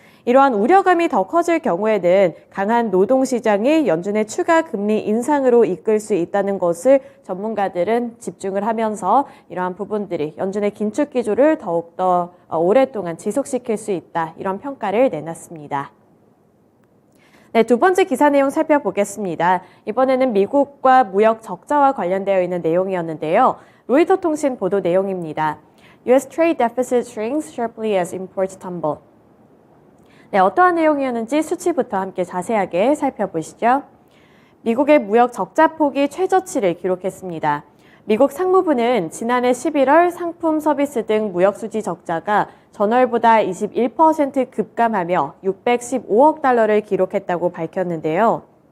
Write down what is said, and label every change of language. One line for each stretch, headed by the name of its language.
Korean: 이러한 우려감이 더 커질 경우에는 강한 노동시장이 연준의 추가 금리 인상으로 이끌 수 있다는 것을 전문가들은 집중을 하면서 이러한 부분들이 연준의 긴축 기조를 더욱더 오랫동안 지속시킬 수 있다. 이런 평가를 내놨습니다. 네, 두 번째 기사 내용 살펴보겠습니다. 이번에는 미국과 무역 적자와 관련되어 있는 내용이었는데요. 로이터 통신 보도 내용입니다.
English: US trade deficit shrinks sharply as imports tumble.
Korean: 네, 어떠한 내용이었는지 수치부터 함께 자세하게 살펴보시죠. 미국의 무역 적자 폭이 최저치를 기록했습니다. 미국 상무부는 지난해 11월 상품 서비스 등 무역 수지 적자가 전월보다 21% 급감하며 615억 달러를 기록했다고 밝혔는데요.